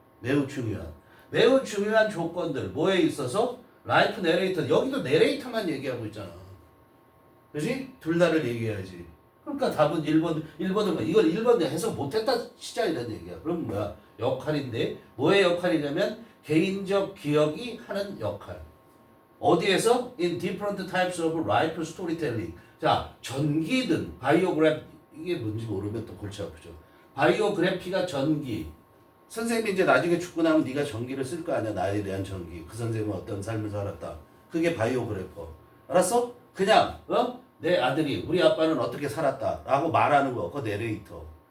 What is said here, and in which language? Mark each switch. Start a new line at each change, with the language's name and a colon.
Korean: 매우 중요한 조건들 뭐에 있어서 라이프 내레이터 여기도 내레이터만 얘기하고 있잖아. 그렇지? 둘 다를 얘기해야지. 그러니까 답은 1번은 이걸 1번 해석 못했다 시작 이런 얘기야. 그럼 뭐야? 역할인데 뭐의 역할이냐면 개인적 기억이 하는 역할. 어디에서?
English: In different types of life storytelling.
Korean: 자, 전기든 바이오그래피 이게 뭔지 모르면 또 골치 아프죠. 바이오그래피가 전기. 선생님이 이제 나중에 죽고 나면 네가 전기를 쓸 거 아니야. 나에 대한 전기. 그 선생님은 어떤 삶을 살았다. 그게 바이오그래퍼. 알았어? 그냥 내 아들이 우리 아빠는 어떻게 살았다라고 말하는 거. 그거 내레이터.